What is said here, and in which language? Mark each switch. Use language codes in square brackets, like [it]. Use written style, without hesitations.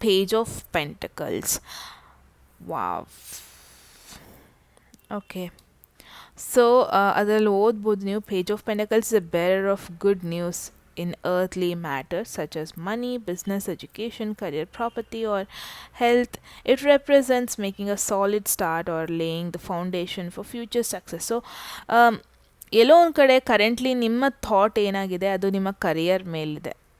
[en] Page of pentacles. Wow, okay. So [kn] ಅದರಲ್ಲಿ ಓದ್ಬೋದು ನೀವು, [en] Page of pentacles is a bearer of good news in earthly matters such as money, business, education, career, property or health. It represents making a solid start or laying the foundation for future success. [kn] So ಎಲ್ಲೋ ಒಂದು ಕಡೆ currently ನಿಮ್ಮ thought ಏನಾಗಿದೆ ಅದು ನಿಮ್ಮ career ಮೇಲಿದೆ.